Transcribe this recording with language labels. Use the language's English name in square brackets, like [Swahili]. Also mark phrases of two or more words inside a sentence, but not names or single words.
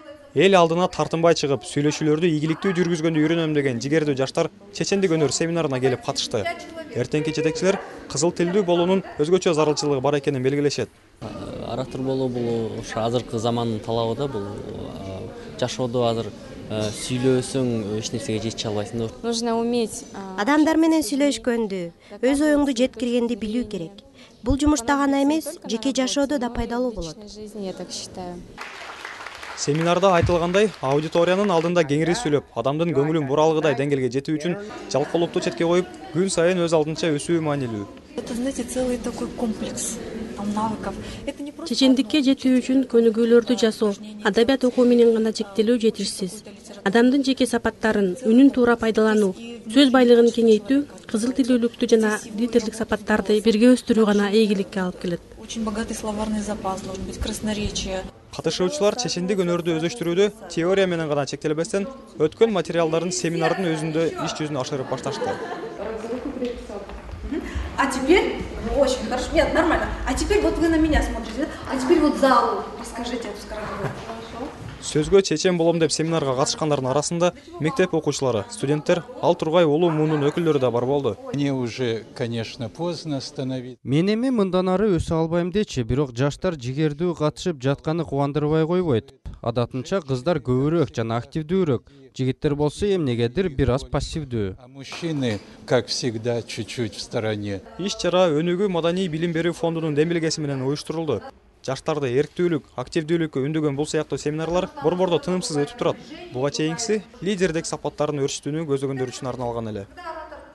[Kyrgyz] Эл алдына тартынбай чыгып, сүйлөшүүлөрдү ийгиликтүү жүргүзгөндү үйрөнөм деген жигердүү жаштар чечендик өнөр семинарына келип катышты. Эртеңки жетекчилер кызыл тилдүү болуунун өзгөчө зарылчылыгы бар экенин белгилешет. Оратор болуу бул ошо азыркы замандын талабы да, бул жашоодо азыр сүйлөөсөң эч нерсеге жетише албайсың да. [Russian] Нужно уметь. [Kyrgyz] Адамдар менен сүйлөшкөндү, өз оюңду жеткиргенди билүү керек. Бул жумушта гана эмес, жеке жашоодо да пайдалуу болот. [Russian] Я так считаю. [Kyrgyz] Семинарда айтылгандай, аудиториянын алдында кеңири сүйлөп, адамдын көңүлүн буралгыдай деңгээлге жетүү үчүн жалкоолукту четке коюп, күн сайын өз алдынча өсүү маанилүү. [Russian] Это, знаете, целый такой комплекс навыков. [Kyrgyz] Чечендикке жетүү үчүн көнүгүүлөрдү жасоо, адабият окуу менен гана чектелүү жетишсиз. Адамдын жеке сапаттарын үнүн туура пайдалануу, сөз байлыгын кеңейтүү, кызыл тилдүүлүктү жана лидерлик сапаттарды бирге өстүрүү гана ийгиликке алып келет. [Russian] Очень богатый словарный запас, должен быть красноречие. [Kyrgyz] Катышуучулар чечендик өнөрдү өзөштүрүүдө теория менен гана чектелбестен, өткөн материалдарын семинардын өзүндө иш жүзүнө ашырып башташты. [Russian] А теперь, очень хорошо, нет, нормально. А теперь вот вы на меня смотрите, а теперь вот залу расскажите эту скороговорку. [Kyrgyz] Сөзгө чечен болом деп семинарга катышкандардын арасында мектеп окуучулары, студенттер, ал тургай улуу муунун өкүлдөрү да бар болду. [Russian] Мне уже, конечно, поздно становиться. [Kyrgyz] Мен эми мындан ары өсө албайм дечи, бирок жаштар жигердүү катышып жатканы кубандырбай койбойт. Адатынча кыздар көбүрөөк жана активдүүрөөк, жигиттер болсо эмнегедир бир аз пассивдүү. [Russian] А мужчины, как всегда, чуть-чуть в стороне. [Kyrgyz] Иш чара Өнүгүү маданий билим берүү фондунун демилгеси менен уюштурулду. Жаштарды эрктүүлүк, активдүүлүккө үндөгөн бул сыяктуу семинарлар борбордо тынымсыз өтүп турат. Буга чейинкиси лидердик сапаттарын өрчүтүүнү көздөгөндөр үчүн арналган эле.